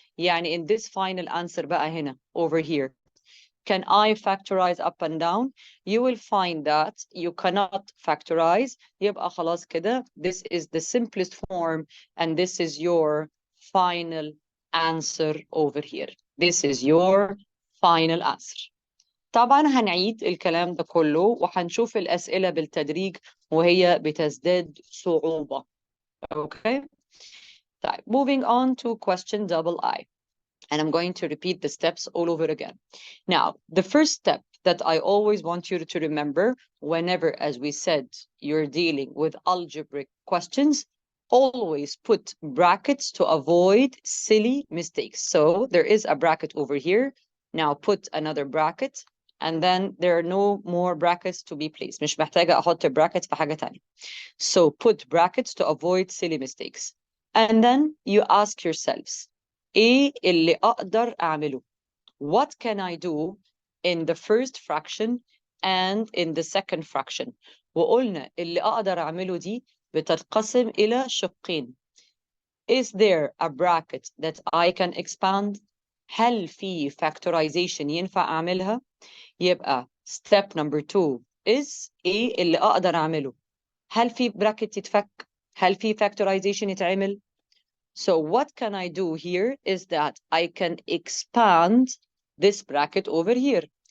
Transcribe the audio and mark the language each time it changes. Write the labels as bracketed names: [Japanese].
[English] يعني in this final answer [Arabic] بقى هنا, [English] over here, can I factorize up and down? You will find that you cannot factorize. [Arabic] يبقى خلاص كده, [English] this is the simplest form, and this is your final answer over here. This is your final answer. [Arabic] طبعا هنعيد الكلام ده كله وهنشوف الأسئلة بالتدريج وهي بتزداد صعوبة. [English] Okay? طيب, moving on to question double I. And I'm going to repeat the steps all over again. Now, the first step that I always want you to remember whenever, as we said, you're dealing with algebraic questions, always put brackets to avoid silly mistakes. So there is a bracket over here. Now put another bracket, and then there are no more brackets to be placed. [Arabic] مش محتاجة أحط brackets في حاجة تانية. [English] So put brackets to avoid silly mistakes. And then you ask yourselves, [Arabic] إيه اللي أقدر أعمله؟ [English] What can I do in the first fraction and in the second fraction? [Arabic] وقلنا اللي أقدر أعمله دي بتتقسم إلى شقين. [English] Is there a bracket that I can expand? [Arabic] هل في factorization ينفع أعملها؟ [English] يبقى step number 2 is [Arabic] إيه اللي أقدر أعمله؟ هل في bracket يتفك؟ هل في factorization يتعمل؟ [English] So what can I do here is that I can expand this bracket over here.